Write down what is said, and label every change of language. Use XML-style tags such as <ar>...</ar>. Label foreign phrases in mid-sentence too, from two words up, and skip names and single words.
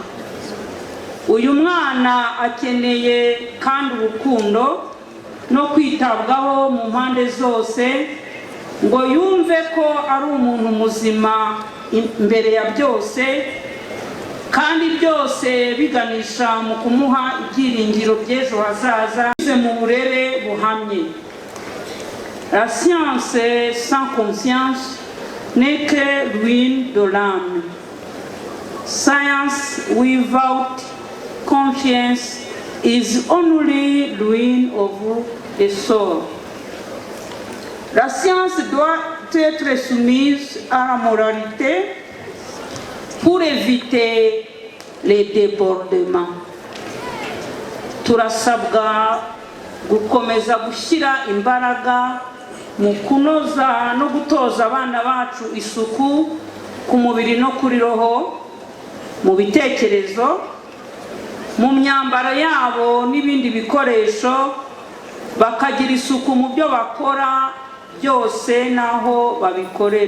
<rw>Uyu mwana akeneye kandi urukundo no kwitabwaho mu mpande zose ngo yumve ko ari umuntu muzima imbere ya byose, kandi byose biganisha mu kumuha ibyiringiro by'ejo hazaza mu burere buhamye.</rw> <fr>La science sans conscience n'est que ruine de l'âme.</fr> <en>Science without conscience is only ruin of the soul.</en> <fr>La science doit être soumise à la moralité pour éviter les débordements.</fr> <rw>Turasabwa gukomeza gushyira imbaraga mu kunoza no gutoza abana bacu isuku ku mubiri no kuri roho, mu bitekerezo, mu myambaro yabo n'ibindi bikoresho, bakagira isuku mu byo bakora byose n'aho babikorera.</rw>